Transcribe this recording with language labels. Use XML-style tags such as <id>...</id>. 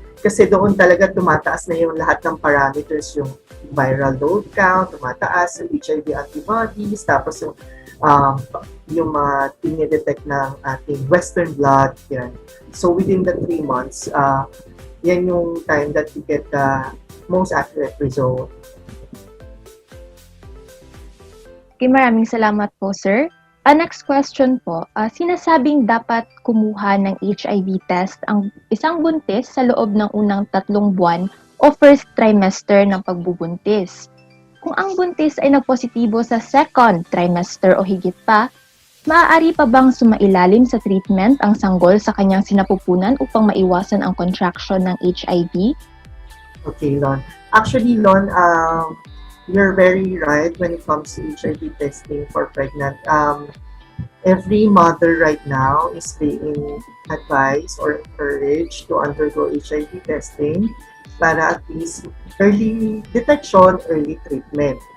<tl>Kasi doon talaga tumataas na yung lahat ng parameters, yung viral load count, tumataas yung HIV antibodies, tapos yung mga tinidetect ng ating Western blot, yan.</tl> <en>So within the 3 months, yan yung time that you get the most accurate result.</en> <tl>Okay, maraming salamat po, sir. Next question po, sinasabing dapat kumuha ng HIV test ang isang buntis sa loob ng unang 3 buwan o first trimester ng pagbubuntis. Kung ang buntis ay nagpositibo sa second trimester o higit pa, maaari pa bang sumailalim sa treatment ang sanggol sa kanyang sinapupunan upang maiwasan ang contraction ng HIV?</tl> <en>Okay, Lon. Actually, Lon, you're very right when it comes to HIV testing for pregnant. Every mother right now is being advised or encouraged to undergo HIV testing</en> <tl>para at least</tl> <en>early detection, early treatment.</en>